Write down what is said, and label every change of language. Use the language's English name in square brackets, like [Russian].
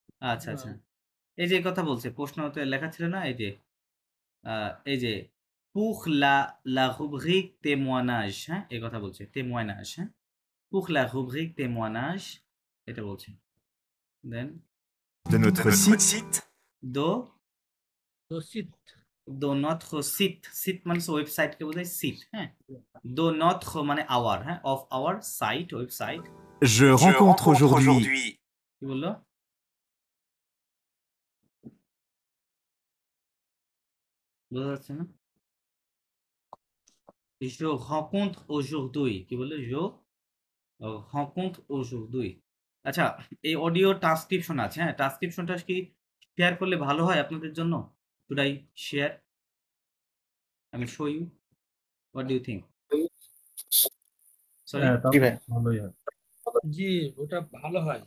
[Bangla] আচ্ছা আচ্ছা, এই যে কথা বলছে প্রশ্নতে লেখা ছিল না, এই যে [French] pour la rubrique témoignage, [Bangla] হ্যাঁ এই কথা বলছে, témoignage, হ্যাঁ pour la rubrique témoignage এটা বলছে। [English] then [French] de notre site, do [Bangla] তো শীত [French] do notre site, [Bangla] site মানে ওয়েবসাইটকে বোঝায় সিট, হ্যাঁ? [French] do notre [Bangla] মানে আওয়ার, হ্যাঁ, [English] of our site [Bangla] website. [French] je rencontre aujourd'hui [Bangla] কি বললো? বোঝা যাচ্ছে না? [French] je rencontre aujourd'hui, [Bangla] কি বললো? [French] je rencontre aujourd'hui। [Bangla] আচ্ছা এই অডিও ট্রান্সক্রিপশন আছে, হ্যাঁ ট্রান্সক্রিপশনটা কি শেয়ার করলে ভালো হয় আপনাদের জন্য? [English] Should I share? I will show you. What do you think? Sorry, [Bangla] হ্যাঁ জি ভাই। ভালোই হয়। জি ওটা ভালো হয়।